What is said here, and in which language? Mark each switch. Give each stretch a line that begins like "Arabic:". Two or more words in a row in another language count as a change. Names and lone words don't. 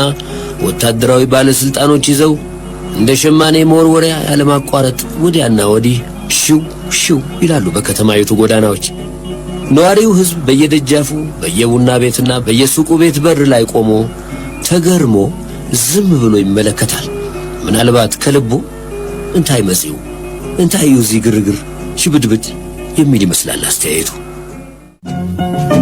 Amharic: ወታደራዊ ባለስልጣኖች ይዘው እንደ ሸማኔ መወርወሪያ ያለማቋረጥ ወዲያና ወዲህ ሽው ሽው ይላሉ በከተማይቱ ጎዳናዎች። ነዋሪው ሕዝብ በየደጃፉ በየቡና ቤትና በየሱቁ ቤት በር ላይ ቆሞ ተገርሞ ዝም ብሎ ይመለከታል። ምናልባት ከልቡ
Tigrinya: እንታይ መጽዩ እንታይ ዩዚ
Amharic: ግርግር ሽብድብድ የሚል ይመስላል አስተያየቱ።